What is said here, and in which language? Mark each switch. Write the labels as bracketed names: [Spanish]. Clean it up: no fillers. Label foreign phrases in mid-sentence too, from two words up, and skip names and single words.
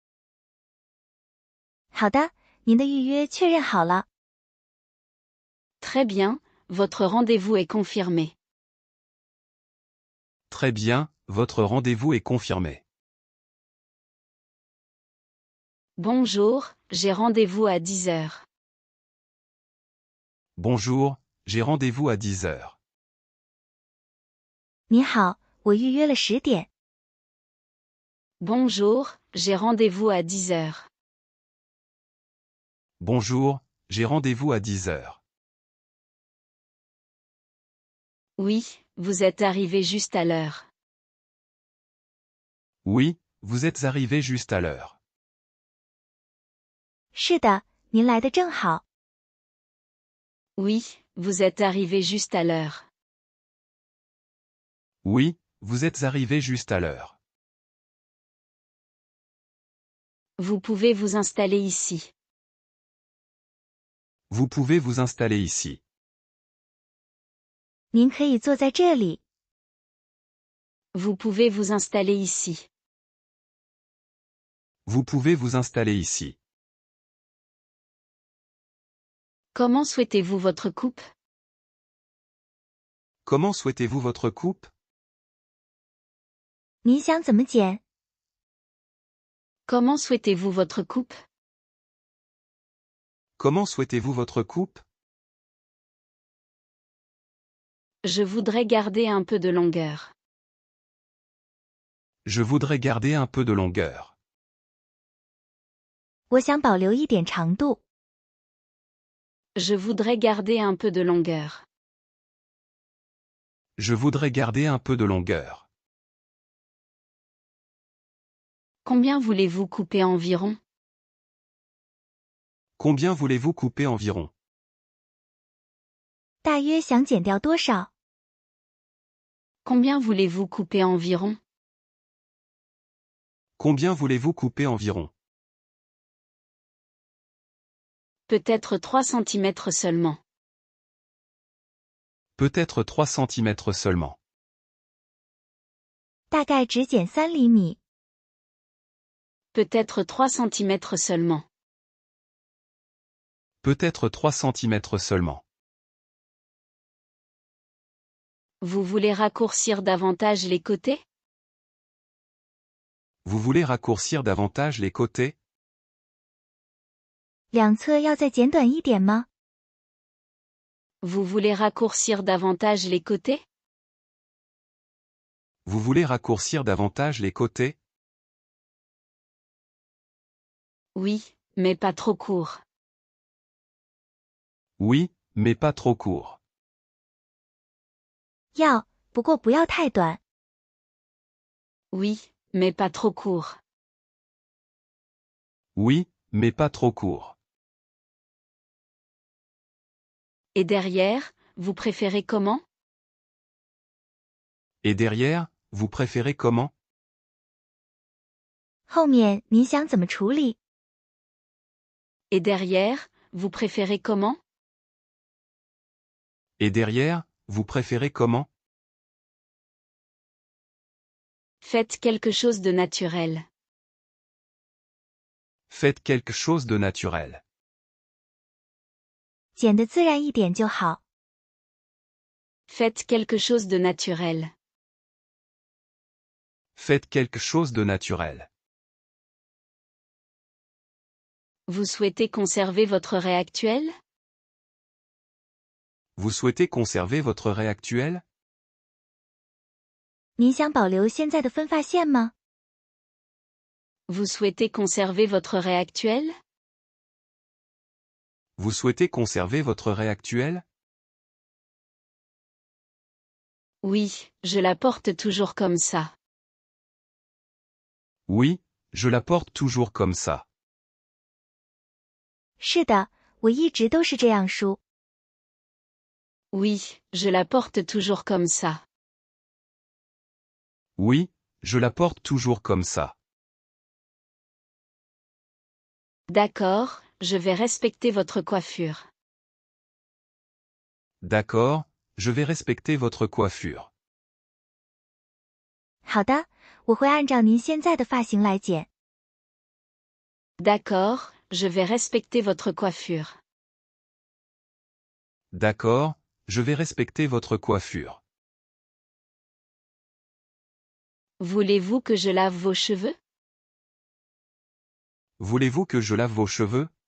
[Chinese] 好的，您的预约确认好了。 [French] Très bien, votre rendez-vous est confirmé. Très bien, votre rendez-vous est confirmé. Bonjour, j'ai rendez-vous à 10 heures. Bonjour, j'ai rendez-vous à 10 heures. [Chinese] 你好，我预约了10点。 [French] Bonjour, j'ai rendez-vous à 10 heures. Bonjour, j'ai rendez-vous à 10 heures. Oui, vous êtes arrivé juste à l'heure. Oui, vous êtes arrivé juste à l'heure. [Chinese] 是的，您来的正好。 [French] Oui, vous êtes arrivé juste à l'heure. Oui, vous êtes arrivé juste à l'heure. Vous pouvez vous installer ici. Vous pouvez vous installer ici. [Chinese] 您可以坐在这里。 [French] Vous pouvez vous installer ici. Vous pouvez vous installer ici. Comment souhaitez-vous votre coupe? Comment souhaitez-vous votre coupe? [Chinese] 您想怎么剪？ [French] Comment souhaitez-vous votre coupe? Comment souhaitez-vous votre coupe? Je voudrais garder un peu de longueur. Je voudrais garder un peu de longueur. [Chinese] 我想保留一点长度。 [French] Je voudrais garder un peu de longueur. Je voudrais garder un peu de longueur. Combien voulez-vous couper environ? Combien voulez-vous couper environ? [Chinese] 大约想减掉多少？ [French] Combien voulez-vous couper environ? Combien voulez-vous couper environ? Peut-être 3 cm seulement. Peut-être 3 cm seulement. [Chinese] 大概只减3厘米。 [French] Peut-être 3 cm seulement. Peut-être 3 cm seulement. Vous voulez raccourcir davantage les côtés? Vous voulez raccourcir davantage les côtés? [Chinese] 两侧要再减短一点吗？ [French] Vous voulez raccourcir davantage les côtés? Vous voulez raccourcir davantage les côtés? Oui, mais pas trop court. Oui, mais pas trop court. [Chinese] 要，不过不要太短。 [French] Oui, mais pas trop court. Oui, mais pas trop court. Et derrière, vous préférez comment? Et derrière, vous préférez comment? [Chinese] 后面您想怎么处理？ [French] Et derrière, vous préférez comment? Et derrière, vous préférez comment? Faites quelque chose de naturel. Faites quelque chose de naturel. [Chinese] 剪得自然一点就好。 [French] Faites quelque chose de naturel. Faites quelque chose de naturel. Vous souhaitez conserver votre raie actuelle? Vous souhaitez conserver votre raie actuelle? [Chinese] 您想保留现在的分发线吗？ [French] Vous souhaitez conserver votre raie actuelle? Vous souhaitez conserver votre raie actuelle? Oui, je la porte toujours comme ça. Oui, je la porte toujours comme ça. [Chinese] 是的，我一直都是这样梳。 [French] Oui, je la porte toujours comme ça. Oui, je la porte toujours comme ça. D'accord, je vais respecter votre coiffure. D'accord, je vais respecter votre coiffure. [Chinese] 好的，我会按照您现在的发型来剪。 [French] D'accord, je vais respecter votre coiffure. D'accord, je vais respecter votre coiffure. Voulez-vous que je lave vos cheveux? Voulez-vous que je lave vos cheveux?